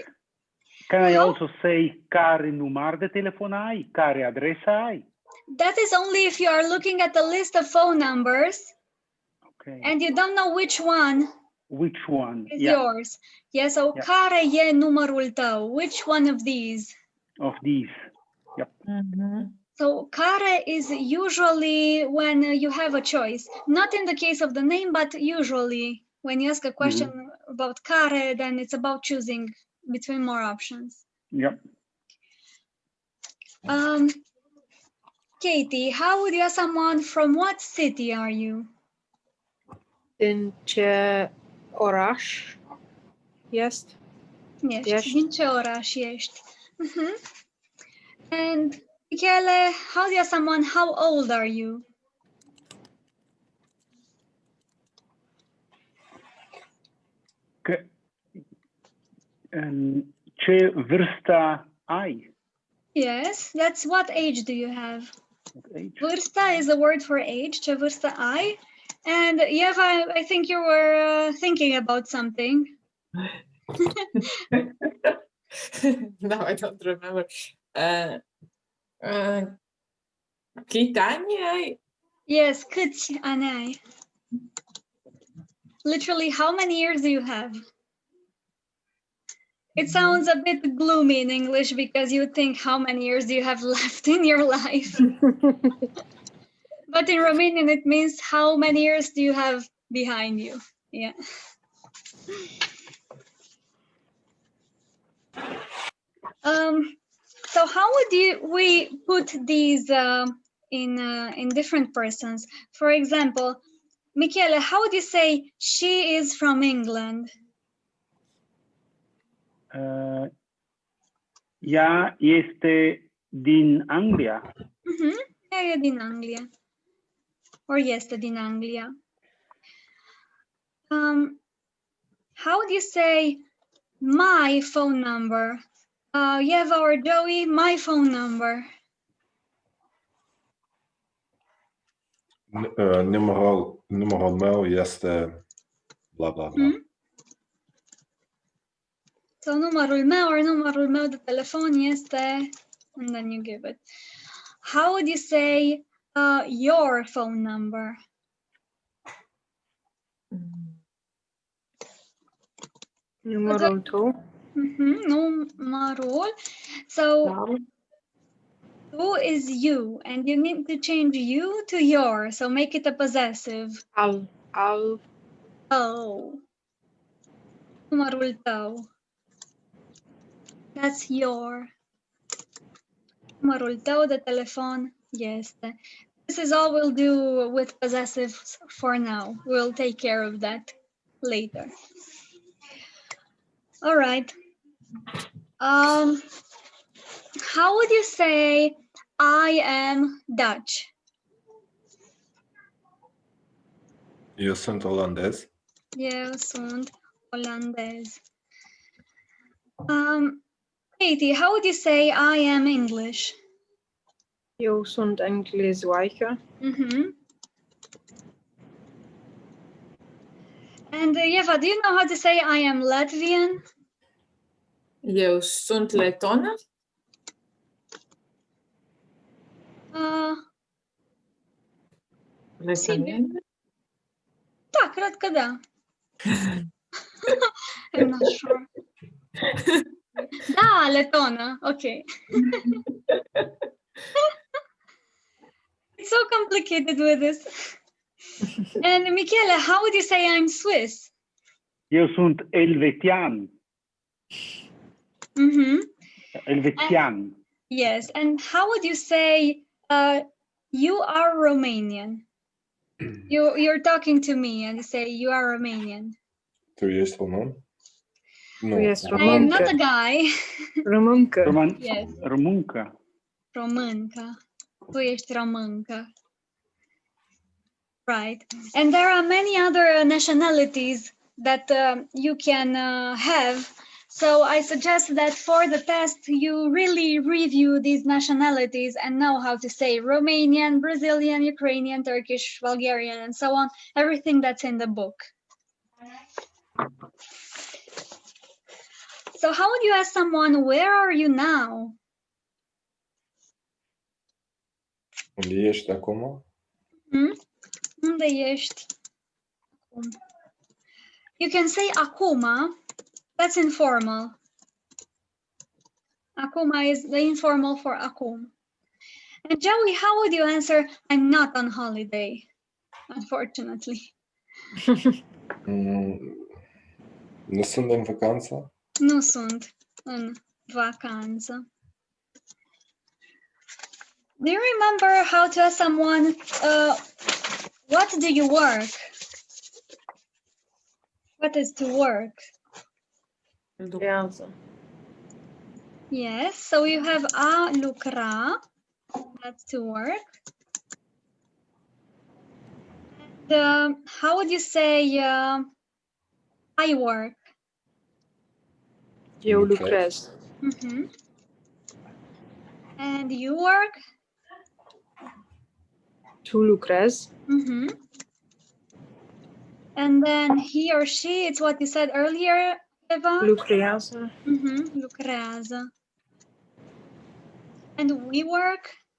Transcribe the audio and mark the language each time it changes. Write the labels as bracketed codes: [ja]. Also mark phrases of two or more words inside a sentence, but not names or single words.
[en] Can I also say [ro] care număr de telefon ai? Care adresă ai? [en] That is only if you are looking at the list of phone numbers Okay. and you don't know which one Which one? is yours. Yeah, so [ro] care e numărul tău? [en] Which one of these? Of these. Yep. So care is usually when you have a choice. Not in the case of the name, but usually when you ask a question about care, then it's about choosing between more options. Yep. Katie, how would you ask someone from what city are you? [ro] Din ce oraș ești? Ești. Din ce oraș ești? [en] And Michele, how do you ask someone, how old are you? [ro] Ce vârstă ai? [en] Yes, that's what age do you have? What age? Vârsta is a word for age. [ro] Ce vârstă ai? [en] And Eva, I think you were thinking about something. No, I don't remember. [ro] Câți ani ai? Yes, câți ani ai? [en] Literally, how many years do you have? It sounds a bit gloomy in English because you think how many years do you have left in your life? But in Romanian, it means how many years do you have behind you? Yeah. So how would we put these in different persons? For example, Michele, how would you say she is from England? [ro] Ea este din Anglia. Ea e din Anglia. Or este din Anglia. [en] How would you say my phone number? Eva or Joey, my phone number. [ro] Numărul meu este bla bla bla. So numărul meu de telefon este, [en] and then you give it. How would you say your phone number? [ro] Numărul tău. Numărul. [en] So who is you, and you need to change you to your, so make it a possessive. [ro] Al. Oh. Numărul tău. [en] That's your. [ro] Numărul tău de telefon este. [en] This is all we'll do with possessives for now. We'll take care of that later. All right. How would you say I am Dutch? [ro] Eu sunt olandez. Eu sunt olandez. [en] Katie, how would you say I am English? [ro] Eu sunt englezoaică. [en] And Eva, do you know how to say I am Latvian? [ro] Eu sunt letonă. Letoniană? Da, cred că da. [en] I'm not sure. [ro] Da, letonă. Okay. [en] It's so complicated with this. And Michele, how would you say I'm Swiss? [ro] Eu sunt elvețian. Elvețian. [en] Yes, and how would you say you are Romanian? You're talking to me and you say you are Romanian. [ro] Tu ești român? Nu. Tu ești [en] I am not [ro] româncă. [en] a guy. [ro] Româncă. [en] Yes. [ro] Româncă. Româncă. Tu ești româncă. [en] Right. And there are many other nationalities that you can have. So I suggest that for the test, you really review these nationalities and know how to say Romanian, Brazilian, Ukrainian, Turkish, Bulgarian, and so on, everything that's in the book. So how would you ask someone, where are you now? [ro] Unde ești acum? Unde ești? [en] You can say acuma, that's informal. Acuma is the informal for acum. And Joey, how would you answer, I'm not on holiday, unfortunately? [ro] Nu sunt în vacanță? Nu sunt în vacanță. [en] Do you remember how to ask someone, what do you work? What is to work? [ro] Lucrează. [en] Yes, so you have [ro] a lucra, [en] that's to work. And how would you say I work? [ro] Eu lucrez. [en] And you work? [ro] Tu lucrezi. [en] And then he or she, it's what you said earlier, Eva? [ro] Lucrează. Lucrează. [en] And we work?